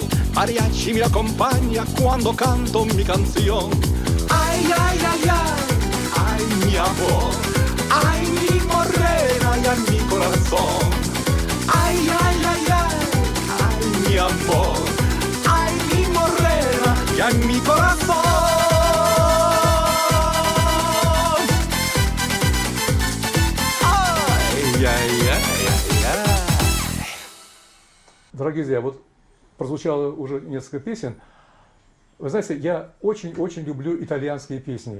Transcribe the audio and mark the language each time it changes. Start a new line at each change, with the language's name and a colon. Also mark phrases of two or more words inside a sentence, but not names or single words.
Spanish: Mariachi me acompaña cuando canto mi canción. Ay, ay, ay, ay, ay, mi amor. Ay, mi morena y ay, mi corazón. Ay, ay, ay, ay, ay, mi amor. Ay, mi morena y ay, mi corazón.
Russian: Дорогие друзья, вот прозвучало уже несколько песен. Вы знаете, я очень-очень люблю итальянские песни.